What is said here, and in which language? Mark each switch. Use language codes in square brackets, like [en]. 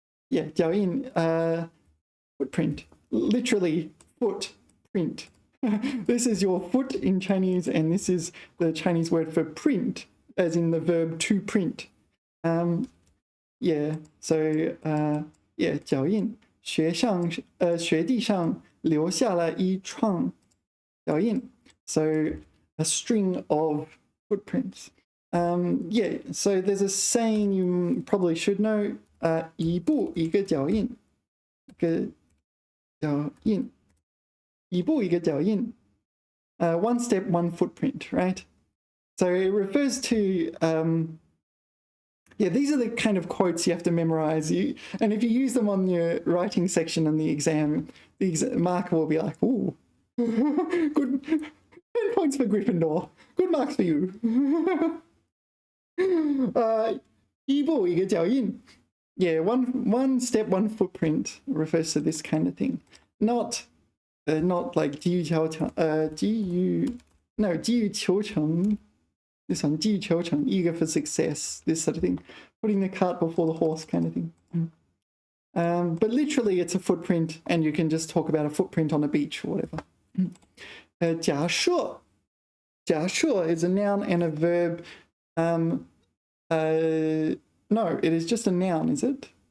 [en] Yeah, 脚印, footprint. Literally footprint. This is your foot in Chinese, and this is the Chinese word for print, as in the verb to print. Yeah, so yeah, 脚印. [zh] 学地上留下了一串脚印. [en] So a string of footprints. Yeah, so there's a saying you probably should know. [zh] 一步一个脚印. 脚印.一步一个脚印. [en] One step, one footprint, right? So it refers to yeah, these are the kind of quotes you have to memorize. And if you use them on your writing section in the exam, the marker will be like, ooh, good, 10 points for Gryffindor. Good marks for you. [zh] 一步一个脚印. [en] Yeah, one step, one footprint refers to this kind of thing. Not like 急于求成, 急于求成. This one, 急于求成, eager for success, this sort of thing. Putting the cart before the horse kind of thing. But literally it's a footprint, and you can just talk about a footprint on a beach or whatever. [zh] 假设. [en] 假设 is a noun and a verb. No, it is just a noun, is it?